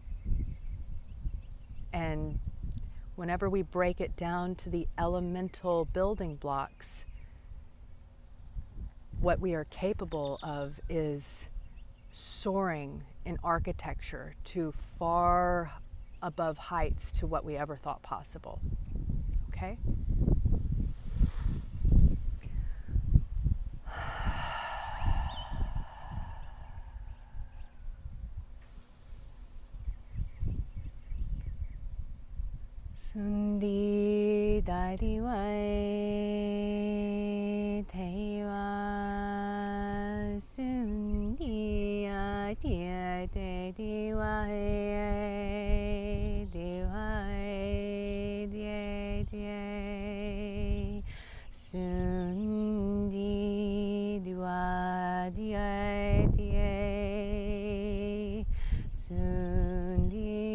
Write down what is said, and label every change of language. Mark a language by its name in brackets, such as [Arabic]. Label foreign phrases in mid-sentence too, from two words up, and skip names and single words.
[English] And whenever we break it down to the elemental building blocks, what we are capable of is soaring in architecture to far above heights to what we ever thought possible. Okay? Sundi dadiwai tewa sundi adia dediwai diwai die die sundi diwa die die sundi